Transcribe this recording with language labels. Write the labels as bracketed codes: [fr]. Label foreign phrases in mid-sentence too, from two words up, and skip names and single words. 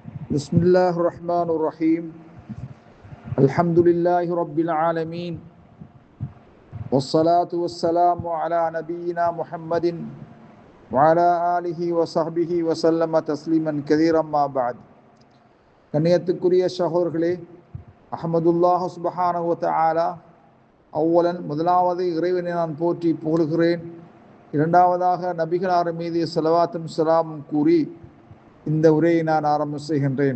[ar] بسم الله الرحمن الرحيم الحمد لله رب العالمين والصلاة والسلام على نبينا محمد وعلى آله وصحبه وسلم تسليما كثيرا ما بعد. [ta] கண்ணியத்துக்குரிய சகோதரர்களே, [ar] أحمد الله سبحانه وتعالى أولا [ta] முதலாவது இறைவனை நான் போற்றி புகழ்கிறேன். இரண்டாவதாக நபிகளார் மீது ஸலவாத்தும் ஸலாமும் கூறி இந்த உரையை நான் ஆரம்பம் செய்கின்றேன்.